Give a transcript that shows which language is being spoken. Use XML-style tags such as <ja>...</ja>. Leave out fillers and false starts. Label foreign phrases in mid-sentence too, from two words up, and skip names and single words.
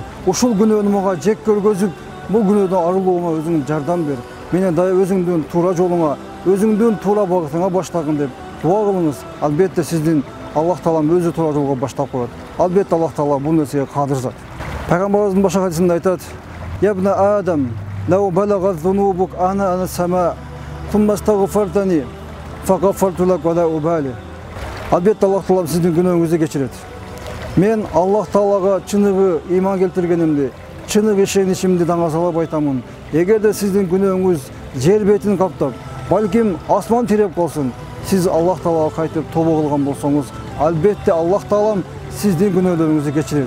<ky>Ушул күнөөнү мага жек көргөзүп, бул күнөөдөн арылуума өзүң жардам бер. Менен дайы өзүңдүн туура жолуңа, өзүңдүн туура багытыңа баштагын деп дуа кылыңыз. Албетте сиздин Аллах Таалам өзү туура жолго баштап коет. Албетте Аллах Таала бул нерсеге кадыр зат. Пайгамбарыбыздын башка хадисинде айтат:</ky> <ar>"يا ابن آدم، لو بلغت ذنوبك عنان السماء، ثم استغفرتني، غفرت لك ولا أبالي."</ar> <ky>Албетте Аллах Таалам сиздин күнөөңүздү кечирет. Мен Аллах Таалага чыныгы ыйман келтиргенимди, чыныгы ишеничимди даңазалап айтамын. Эгерде сиздин күнөөңүз жер бетин каптап, балким асман тиреп калсын, сиз Аллах Таалага кайтып тобо кылган болсоңуз, албетте Аллах Таалам сиздин күнөөлөрүңүздү кечирет.</ky>